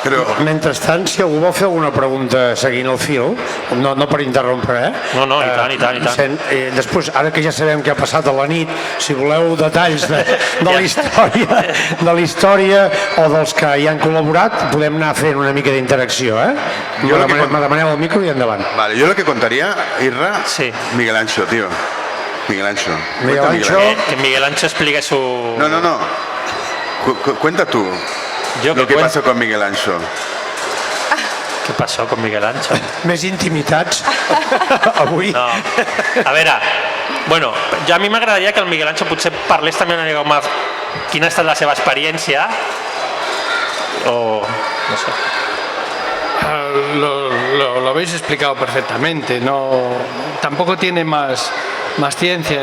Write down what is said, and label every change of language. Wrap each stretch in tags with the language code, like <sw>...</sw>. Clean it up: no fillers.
<ca>Però, mentrestant, si algú vol fer alguna pregunta seguint el fil, no per interrompre, No, i tant. Després, ara que ja sabem què ha passat a la nit, si voleu detalls de la història o dels que hi han col·laborat, podem anar fent una mica d'interacció, Me demaneu el micro i endavant.</ca> <es>Vale, yo lo que contaría, Irra, sí. Miguel Ancho, tío. Miguel Ancho. Que Miguel Ancho explique su... No. Cuenta tú lo que pasó con Miguel Ancho. Què passó con Miguel Ancho?</es> <ca>Més intimitats avui. No. A veure, bueno, a mi m'agradaria que el Miguel Ancho potser parlés també una mica com quina ha estat la seva experiència o no sé.</ca> <es>Lo habéis explicado perfectamente, tampoco tiene más ciencia.</es>